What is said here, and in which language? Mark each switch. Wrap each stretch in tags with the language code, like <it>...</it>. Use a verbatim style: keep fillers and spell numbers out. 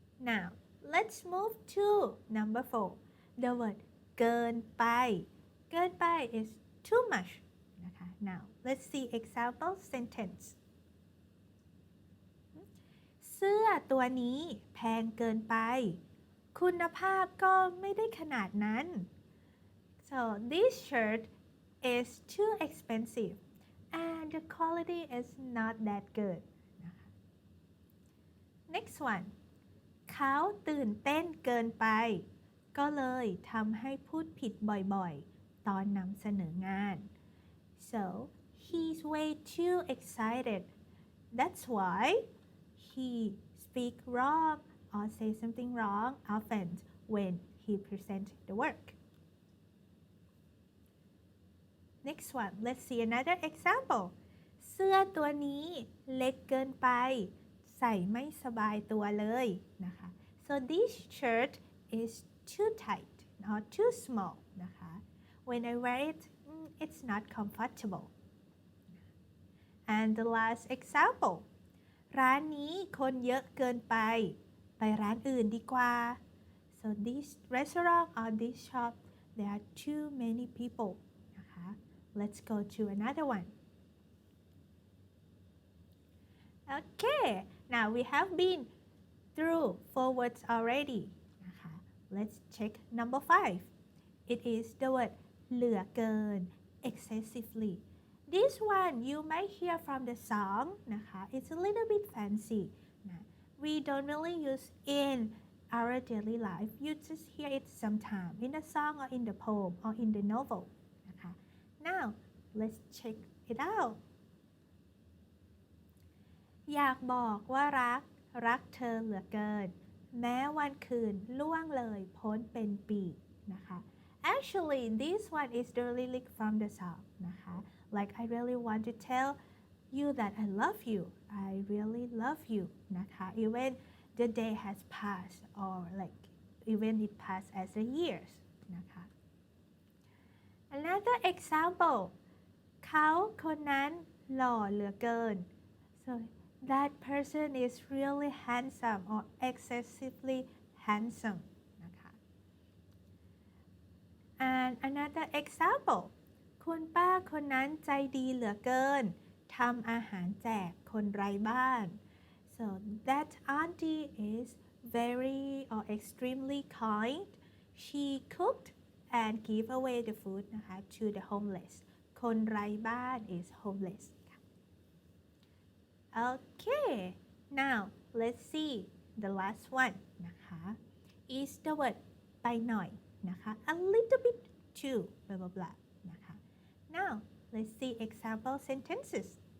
<en>Now let's move to number four The word เกินไปเกินไป isToo much นะคะ Now let's see example sentence</en> <th>เสื้อตัวนี้แพงเกินไปคุณภาพก็ไม่ได้ขนาดนั้น</th> <en>So this shirt is too expensive and the quality is not that good นะคะ Next one</en> <th>เขาตื่นเต้นเกินไปก็เลยทำให้พูดผิดบ่อยๆตอนนำเสนองาน</th> <en>so he's way too excited That's why he speak wrong or say something wrong often when he present the work. Next one, let's see another example.</en> <th>เสื้อตัวนี้เล็กเกินไป ใส่ไม่สบายตัวเลยนะคะ</th> <en>so this shirt is too tight or too small นะคะ when I wear it mm, it's not comfortable. And the last example,</en> <th>ร้านนี้คนเยอะเกินไป ไปร้านอื่นดีกว่า</th> <en>so this restaurant or this shop there are too many people นะคะ let's go to another one. Okay, now we have been through four words already นะคะ Let's check number five. It is the word เหลือเกิน excessively. This one you might hear from the song นะคะ It's a little bit fancy นะ We don't really use in our daily life. You just hear it sometime in the song or in the poem or in the novel นะคะ Now let's check it out.</en> <th>อยากบอกว่ารัก รักเธอเหลือเกิน แม้วันคืนล่วงเลยพ้นเป็นปีนะคะ</th> <en>Actually this one is the lyric from the song นะคะ like I really want to tell you that I love you I really love you นะคะ even the day has passed or like even it passed as the years นะคะ Another example</en> <th>เขาคนนั้นหล่อเหลือเกิน</th> <en>So that person is really handsome or excessively handsome นะคะ And another example</en> <th>คุณป้าคนนั้นใจดีเหลือเกิน ทำอาหารแจกคนไร้บ้าน</th> <en>So that auntie is very or extremely kind. She cooked and gave away the food นะคะ to the homeless. คนไร้บ้าน is homeless ค่ะ Okay, now let's see the last one นะคะ is the word ไปหน่อยนะคะ a little bit too blah blah blah นะคะ Now let's see example sentences</en>